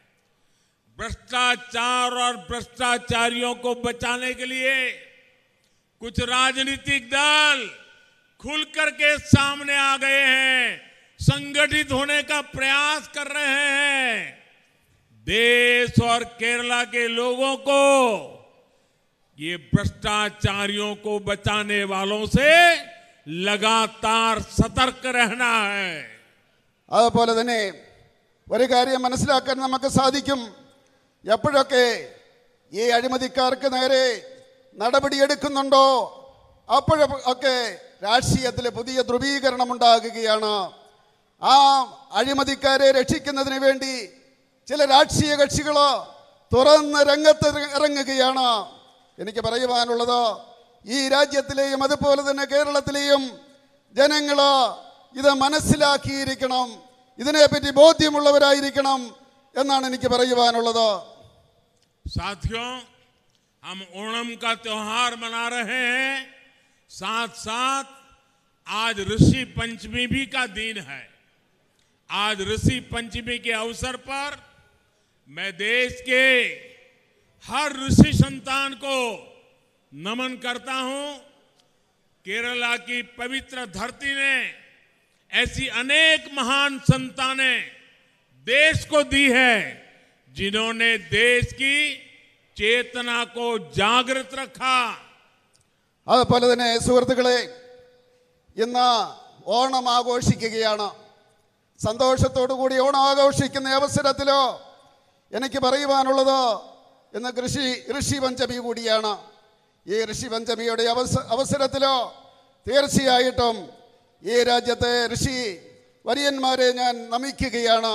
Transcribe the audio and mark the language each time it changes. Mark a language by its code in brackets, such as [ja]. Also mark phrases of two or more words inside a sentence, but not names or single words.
[hi] भ्रष्टाचार और भ्रष्टाचारियों को बचाने के लिए कुछ राजनीतिक दल खुल करके सामने आ गए हैं, संगठित होने का प्रयास कर रहे हैं। देश और केरला के लोगों को ये भ्रष्टाचारियों को बचाने वालों से लगातार सतर्क रहना है। [ml] അതുപോലെ തന്നെ ഒരു കാര്യം മനസ്സിലാക്കാൻ നമുക്ക് സാധിക്കും, എപ്പോഴൊക്കെ ഈ അഴിമതിക്കാർക്ക് നേരെ നടപടിയെടുക്കുന്നുണ്ടോ അപ്പോഴൊക്കെ രാഷ്ട്രീയത്തിലെ പുതിയ ധ്രുവീകരണം ഉണ്ടാകുകയാണ്. ആ അഴിമതിക്കാരെ രക്ഷിക്കുന്നതിന് വേണ്ടി ചില രാഷ്ട്രീയ കക്ഷികൾ തുറന്ന് രംഗത്ത് ഇറങ്ങുകയാണ്. എനിക്ക് പറയുവാനുള്ളത്, ഈ രാജ്യത്തിലെയും അതുപോലെ തന്നെ കേരളത്തിലെയും ജനങ്ങൾ ഇത് മനസ്സിലാക്കിയിരിക്കണം, ഇതിനെപ്പറ്റി ബോധ്യമുള്ളവരായിരിക്കണം എന്നാണ് എനിക്ക് പറയുവാനുള്ളത്. [hi] साथियों, हम ओणम का त्योहार मना रहे हैं, साथ साथ आज ऋषि पंचमी भी का दिन है। आज ऋषि पंचमी के अवसर पर मैं देश के हर ऋषि संतान को नमन करता हूं। केरला की पवित्र धरती ने ऐसी अनेक महान संतानें देश को दी है, जिन्होंने देश की चेतना को जागृत रखा। [ml] അതുപോലെ തന്നെ സുഹൃത്തുക്കളെ, ഇന്ന് ഓണം ആഘോഷിക്കുകയാണ്. സന്തോഷത്തോടു കൂടി ഓണം ആഘോഷിക്കുന്ന അവസരത്തിലോ എനിക്ക് പറയുവാനുള്ളത്, ഇന്ന് ഋഷി പഞ്ചമി കൂടിയാണ്. ഈ ഋഷി പഞ്ചമിയുടെ അവസരത്തിലോ തീർച്ചയായിട്ടും ഈ രാജ്യത്തെ ഋഷി വര്യന്മാരെ ഞാൻ നമിക്കുകയാണ്.